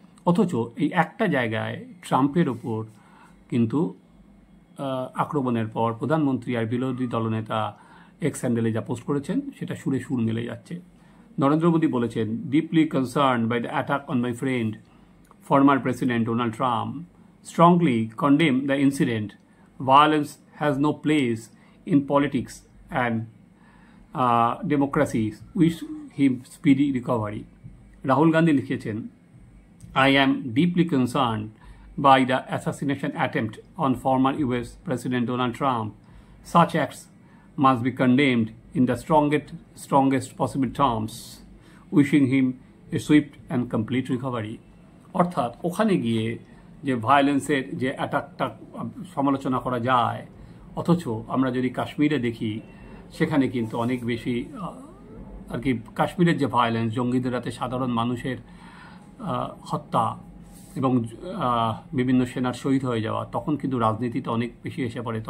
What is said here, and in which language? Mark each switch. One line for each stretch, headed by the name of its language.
Bangla: অথচ এই একটা জায়গায় ট্রাম্পের ওপর কিন্তু আক্রমণের পর প্রধানমন্ত্রী আর বিরোধী দলনেতা এক্স হ্যান্ডেলে যা পোস্ট করেছেন, সেটা সুরে সুর মেলে যাচ্ছে। নরেন্দ্র মোদী বলেছেন,
English: Deeply concerned by the attack on my friend former President Donald Trump, strongly condemned the incident. Violence has no place in politics and democracy wish him speedy recovery.
Bangla: Rahul Gandhi লিখেছেন,
English: I am deeply concerned by the assassination attempt on former US President Donald Trump. Such acts must be condemned in the strongest possible terms, wishing him a swift and complete recovery.
Bangla: অর্থাৎ ওখানে গিয়ে যে ভায়োলেন্সের যে অ্যাটাকটা সমালোচনা করা যায়, অথচ আমরা যদি কাশ্মীরে দেখি সেখানে কিন্তু অনেক বেশি আর কি কাশ্মীরের যে ভায়োলেন্স, জঙ্গিদের হাতে সাধারণ মানুষের হত্যা এবং বিভিন্ন সেনার শহীদ হয়ে যাওয়া, তখন কিন্তু রাজনীতিতে অনেক বেশি এসে পড়ে।